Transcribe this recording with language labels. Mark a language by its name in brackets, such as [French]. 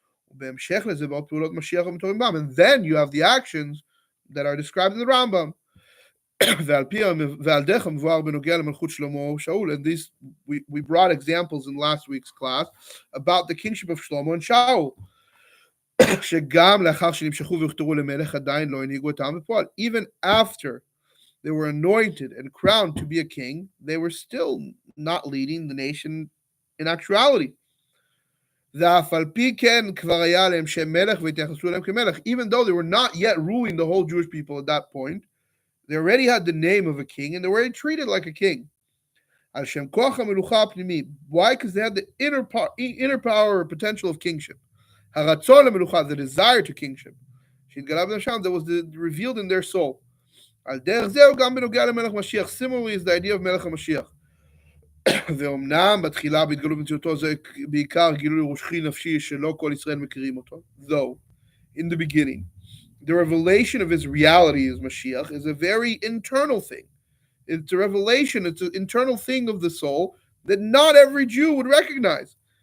[Hebrew] ובהמשך לזה באות פעולות משיח המתוארים בם, [English] and then you have the actions that are described in the Rambam. [Hebrew] ועל דרך המבואר בנוגע למלכות שלמה ושאול, [English] and these, we brought examples in last week's class about the kingship of Shlomo and Shaul. [Hebrew] שגם לאחר שנמשכו והוכתרו למלך עדיין לא הנהיגו את העם בפועל. [English] Even after they were anointed and crowned to be a king, they were still not leading the nation in actuality. [Hebrew] ואף על פי כן כבר היה להם שם מלך והתייחסו אליהם כמלך. [English] Even though they were not yet ruling the whole Jewish people at that point, they already had the name of a king and they were treated like a king. [Hebrew] על שם כוח המלוכה הפנימי. [English] Why? Because they had the inner power or potential of kingship. [Hebrew] הרצון למלוכה, [English] the desire to kingship, [Hebrew] שהתגלה בנפשם, [English] that was revealed in their soul. [Hebrew] על דרך זהו גם בנוגע למלך משיח. [English] Similarly is the idea of מלך המשיח. [Hebrew] ואומנם בתחילה בהתגלות במציאותו זה בעיקר גילוי רוחי נפשי שלא כל ישראל מכירים אותו. [English] Though, in the beginning, the revelation of his reality as Mashiach is a very internal thing. It's a revelation, it's an internal thing of the soul that not every Jew would recognize.